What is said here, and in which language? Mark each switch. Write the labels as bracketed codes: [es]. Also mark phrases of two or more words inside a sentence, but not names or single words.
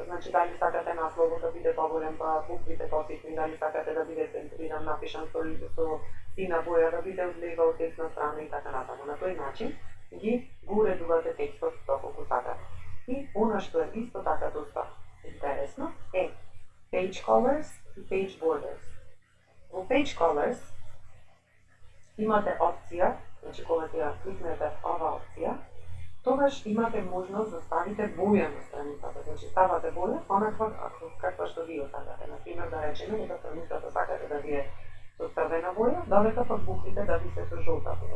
[mk] Значи дали сакате насловот да биде поголем, па буквите поситни, дали сакате да биде центриран, напишан со сина боја, да биде од лева од десна страна и така натаму. На тој начин го уредувате текстот доколку сакате. И она што е исто така доста интересно е [en] page colors [mk] и [en] page borders. [mk] Во [en] page colors [mk] имате опција, значи кога ја кликнете ова опција, тогаш имате можност да ставите боја на страницата. Значи ставате боја онаква каква што ви сакате. Например, да речеме дека страницата сакате да ви е со црвена боја, додека пак буквите да ви се со жолта боја.